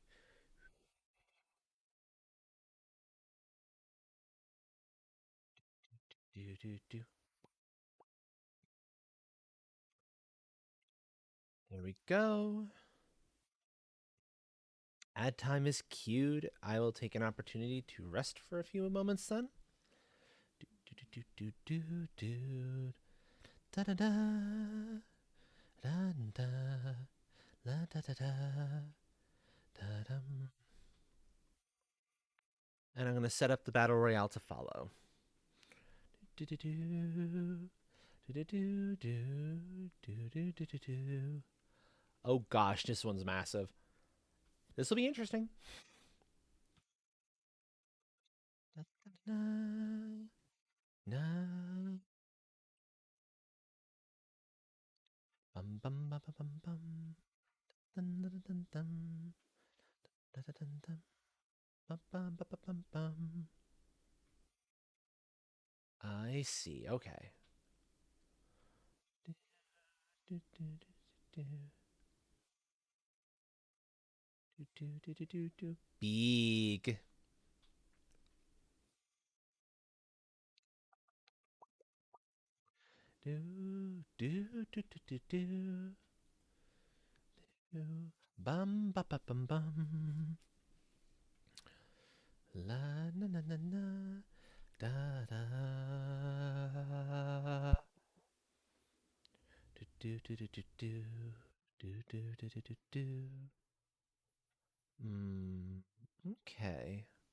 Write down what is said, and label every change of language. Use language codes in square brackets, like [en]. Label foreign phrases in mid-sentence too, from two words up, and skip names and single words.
[en] Do, do, do. There we go. Ad time is queued. I will take an opportunity to rest for a few moments then. Do, do, do, do, do, do. Da da da. Da da. La da da da. Da dum. And I'm going to set up the battle royale to follow. Do, do, do. Do, do, do, do, do, do, do, do. Oh gosh, this one's massive. This will be interesting. Da, da, da. Na. Bum bum bum bum bum bum. Dun, dun, dun, dun. Dun, dun, dun, dun. Bum bum bum bum bum. I see. Okay. Do, do, do, do, do, do, do, do, do, do. Big. Do, do, do, do, do, do. Do. Bum ba ba bum bum. La na na na na. Da da. Do do do do do do. Do do do do do do. Okay.